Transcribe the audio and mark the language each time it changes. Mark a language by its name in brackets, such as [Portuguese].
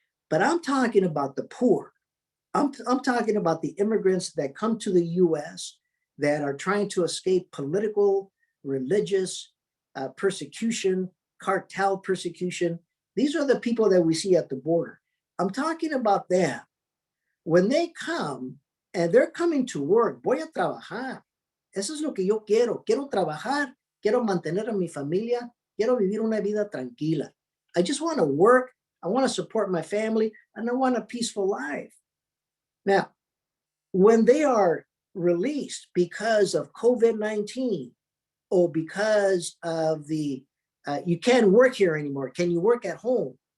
[English] But I'm talking about the poor. I'm talking about the immigrants that come to the US that are trying to escape political, religious persecution, cartel persecution. These are the people that we see at the border. I'm talking about them. When they come and they're coming to work, [Spanish] voy a trabajar. Eso es lo que yo quiero. Quiero trabajar, quiero mantener a mi familia, quiero vivir una vida tranquila. [English] I just want to work, I want to support my family, and I want a peaceful life. Now, when they are released because of COVID-19 or because of the, you can't work here anymore, can you work at home?